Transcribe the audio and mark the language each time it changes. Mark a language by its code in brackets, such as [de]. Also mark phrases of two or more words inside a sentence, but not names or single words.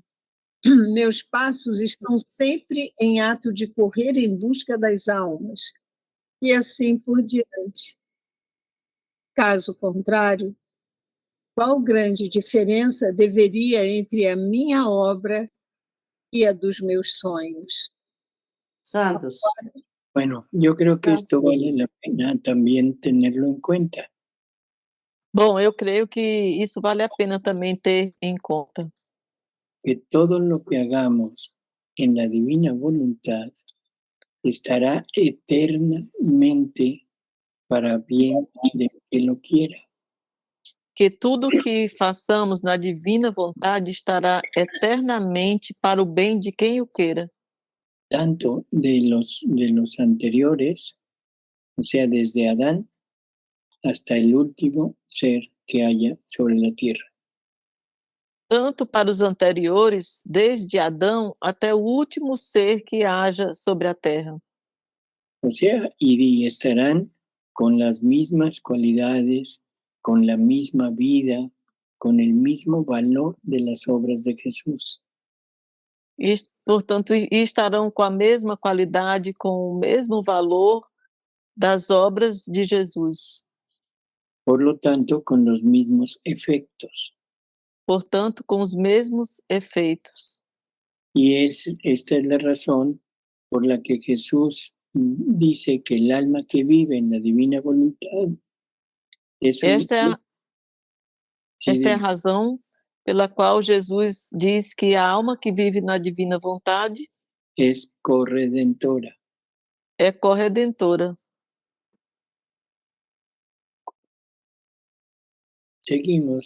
[pt] Meus passos estão sempre em ato de correr em busca das almas, e assim por diante. Caso contrário, qual grande diferença deveria entre a minha obra y a dos meus sonhos? Santos. [es] Bueno, yo creo que esto vale la pena también tenerlo en cuenta. [pt] Bom, eu creio que isso vale a pena também ter em conta. [es] Que todo lo que hagamos en la divina voluntad estará eternamente para bien de quien lo quiera. [pt] Que tudo que façamos na divina vontade estará eternamente para o bem de quem o queira. [es] Tanto de los anteriores, o sea, desde Adán hasta el último ser que haya sobre la tierra. [pt] Tanto para os anteriores, desde Adão até o último ser que haja sobre a terra. [es] O sea, y estarán con las mismas cualidades, con la misma vida, con el mismo valor de las obras de Jesús. [pt] E, portanto, estarão com a mesma qualidade, com o mesmo valor das obras de Jesus. [es] Por lo tanto, con los mismos efectos. [pt] Portanto, com os mesmos efeitos. [es] Y esta es la razón por la que Jesús dice que el alma que vive en la divina voluntad es [pt] Esta é a razão pela qual Jesus diz que a alma que vive na divina vontade [es] es corredentora. [pt] É corredentora. [es] Seguimos.